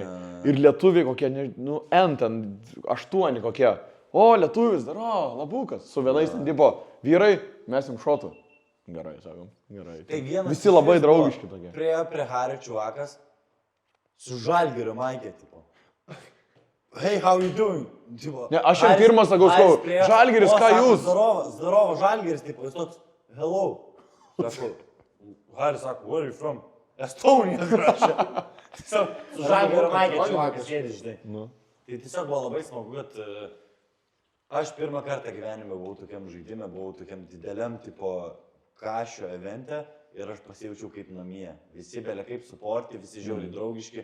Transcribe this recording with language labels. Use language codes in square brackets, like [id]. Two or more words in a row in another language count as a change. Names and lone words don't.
[lt] Ir lietuviai kokie, nu, ten 8 kokie. O, lietuvis, dar, labukas. Su vienais ten tipo, vyrai, mes jums šotų. Gerai, sakom, gerai. Tai vienas Visi labai draugiški tokie. Prie Hario čiuvakas su Žalgirio Maikė, tipo. [en] Hey, how you doing? [lt] Tipo, Ne, aš jam pirmas sakau, Žalgiris, ką jūs? Zdarovo, Žalgiris, tipo, jis toks, hello. Sako, Haris sako, [en] where are you from? Estonia, [lt] rašė. Tiesiog su Žalgirio Maikė čiuvakas sėdi, žinai. Tai tiesiog buvo labai smagu, kad aš pirmą kartą gyvenime buvau tokiam žaidime, buvau tokiam dideliam, tipo, kašio evente. Ir aš pasijaučiau kaip namie. Visi belia kaip suporti, visi žiauriai draugiški.